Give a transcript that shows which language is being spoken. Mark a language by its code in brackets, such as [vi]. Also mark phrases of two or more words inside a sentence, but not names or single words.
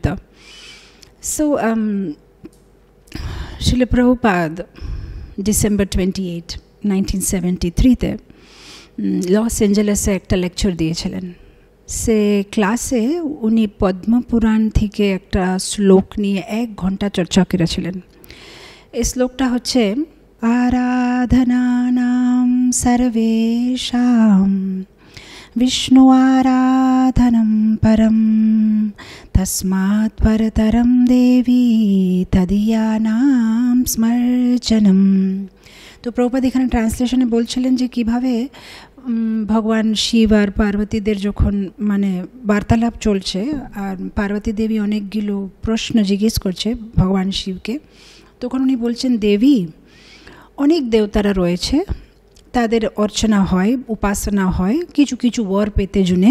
[bn] So, Srila Prabhupada, December 28, 1973 লস অ্যাঞ্জেলেসে একটা লেকচার দিয়েছিলেন। সে ক্লাসে উনি পদ্মপুরাণ থেকে একটা শ্লোক নিয়ে 1 ঘন্টা চর্চা করেছিলেন। এই শ্লোকটা হচ্ছে [sa] আরাধনানাম সর্বেষাম विष्णु आराधनं परम तस्मात् परतरं देवी तदीयानां स्मर्चनम। [bn] তো প্রভুপাদ এখানে ট্রান্সলেশনে বলছিলেন যে কিভাবে ভগবান শিব আর পার্বতীদের যখন মানে বার্তালাপ চলছে, আর পার্বতী দেবী অনেকগুলো প্রশ্ন জিজ্ঞেস করছে ভগবান শিবকে, তখন উনি বলছেন দেবী অনেক দেবতারা রয়েছে, তাদের অর্চনা হয়, উপাসনা হয় কিছু কিছু বর পেতে জুনে।